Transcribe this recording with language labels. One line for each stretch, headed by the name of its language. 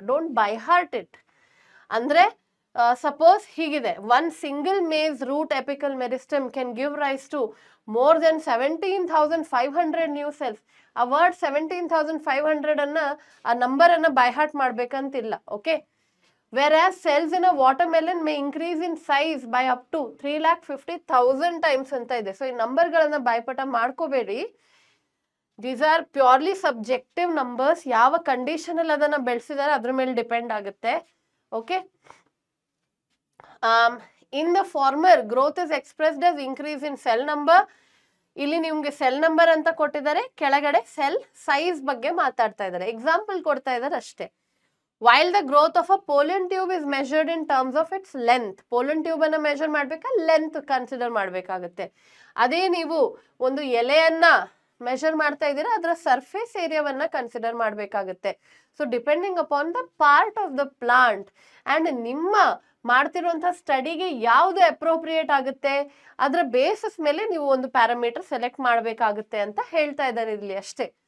English: Don't by heart it.
Kannada: ಅಂದ್ರೆ suppose ಹೀಗಿದೆ,
English: One single maize root apical meristem can give rise to more than 17,500 new cells.
Kannada: ಆ word 17,500 ಅನ್ನ, ಆ number ಅನ್ನ by heart ಮಾಡ್ಬೇಕಂತಿಲ್ಲ.
English: okay, whereas cells in a watermelon may increase in size by up to 350,000 times
Kannada: ಅಂತ ಇದೆ. So ಈ ನಂಬರ್ಗಳನ್ನ ಬಾಯ್ಪಾಠ ಮಾಡ್ಕೋಬೇಡಿ.
English: These are purely subjective numbers.
Kannada: ಯಾವ condition ಅಲ್ಲಿ ಅದನ್ನ ಬೆಳೆಸಿದಾರೆ ಅದ್ರ ಮೇಲೆ ಡಿಪೆಂಡ್ ಆಗುತ್ತೆ. Okay,
English: In the former growth is expressed as increase in cell number.
Kannada: ಇಲ್ಲಿ ನಿಮ್ಗೆ ಸೆಲ್ ನಂಬರ್ ಅಂತ ಕೊಟ್ಟಿದ್ದಾರೆ, ಕೆಳಗಡೆ ಸೆಲ್ ಸೈಜ್ ಬಗ್ಗೆ ಮಾತಾಡ್ತಾ ಇದ್ದಾರೆ, ಎಕ್ಸಾಂಪಲ್ ಕೊಡ್ತಾ ಇದ್ದಾರೆ ಅಷ್ಟೇ.
English: While the growth of a pollen tube is measured in terms of its length.
Kannada: pollen tube ಅನ್ನ ಮೆಷರ್ ಮಾಡ್ಬೇಕಾ, ಲೆಂತ್ ಕನ್ಸಿಡರ್ ಮಾಡ್ಬೇಕಾಗುತ್ತೆ. ಅದೇ ನೀವು ಒಂದು ಎಲೆಯನ್ನ ಮೆಷರ್ ಮಾಡ್ತಾ ಇದ್ದೀರಾ, ಅದರ ಸರ್ಫೇಸ್ ಏರಿಯಾವನ್ನ ಕನ್ಸಿಡರ್ ಮಾಡ್ಬೇಕಾಗುತ್ತೆ. So
English: depending upon the part of the plant
Kannada: and ನಿಮ್ಮ ಮಾಡ್ತಿರುವಂತಹ ಸ್ಟಡಿಗೆ ಯಾವ್ದು ಅಪ್ರೋಪ್ರಿಯೇಟ್ ಆಗುತ್ತೆ ಅದರ ಬೇಸಿಸ್ ಮೇಲೆ ನೀವು ಒಂದು ಪ್ಯಾರಾಮೀಟರ್ ಸೆಲೆಕ್ಟ್ ಮಾಡಬೇಕಾಗುತ್ತೆ ಅಂತ ಹೇಳ್ತಾ ಇದ್ದಾರೆ ಇಲ್ಲಿ ಅಷ್ಟೇ.